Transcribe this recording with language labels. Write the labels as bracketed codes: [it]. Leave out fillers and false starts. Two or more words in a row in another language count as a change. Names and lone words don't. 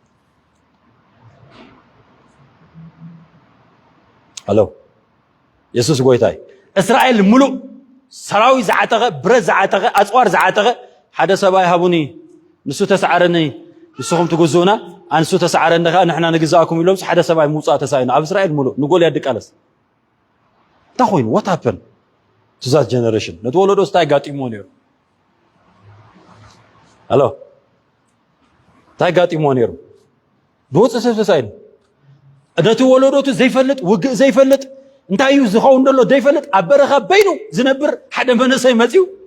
[ti] ኣሎ ኢየሱስ ጎይታይ እስራኤል ሙሉእ ሰራዊ ዝዓጠቐ ብረት ዝዓጠቐ ኣፅዋር ዝዓጠቐ ሓደ ሰብኣይ ሃቡኒ ንሱ ተሰዓረኒ ንስኹም ትግዝኡና ኣንሱ ተሰዓረኒ ኸ ንሕና ንግዛእኩም ኢሎም ሓደ ሰብኣይ ምውፃእ ተሳኢኑ ኣብ እስራኤል ሙሉእ ንጎልያድ ድቃለስ እንታይ ኮይኑ [en] what happened to that generation [ti] ነቲ ወለዶ ስታይ ጋጢሞ ነይሩ ኣሎ እንታይ ጋጢሞ ነይሩ ብወፅእ ሰብ ተሳኢኑ ነቲ ወለዶቱ ዘይፈልጥ ውግእ ዘይፈልጥ እንታይ እዩ ዝኸውን ዘሎ ዘይፈልጥ ኣብ በረኻ በይኑ ዝነብር ሓደ መንእሰይ መፂኡ